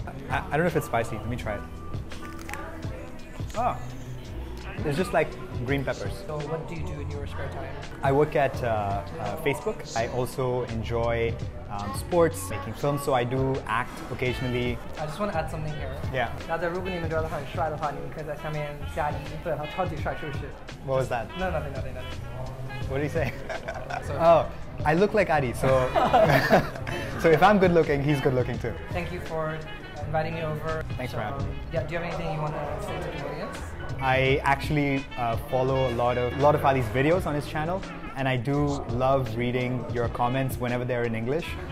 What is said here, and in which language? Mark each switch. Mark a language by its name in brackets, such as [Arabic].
[English] I don't know if it's spicy. Let me try it. Oh, it's just like green peppers. So what do you do in your spare time? I work at Facebook. I also enjoy sports, making films, so I do act occasionally. I just want to add something here. Yeah. [Chinese] 大家如果你们觉得他很帅的话，你们可以在下面加1，对他超级帅，是不是？ [English] What was that? No, nothing. What did he say? So, Oh, I look like Adi, so so if I'm good looking, he's good looking too. Thank you for inviting me over. Thanks for having me. Yeah, do you have anything you want to say to the audience? I actually follow a lot of Adi's videos on his channel, and I do love reading your comments whenever they're in English.